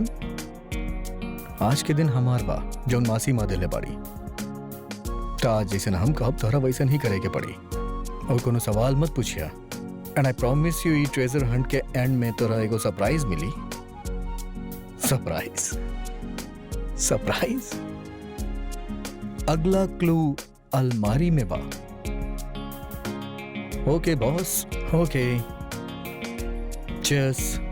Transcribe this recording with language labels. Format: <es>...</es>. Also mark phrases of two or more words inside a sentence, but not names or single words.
<bho>आज के दिन हमार बा जौन मासी माँ दिले बाड़ी। तो आज जैसे हम कहब तोहरा वैसन ही करे के पड़ी और कोनो सवाल मत पूछिया।</bho> <en>and I promise you</en> <bho>ई</bho> <en>treasure hunt</en> <bho>के एंड में तोरा एगो सरप्राइज मिली।</bho> <en>Surprise surprise.</en> <bho>अगला क्लू अलमारी में बा।</bho> <en>OK boss, OK. Cheers.</en>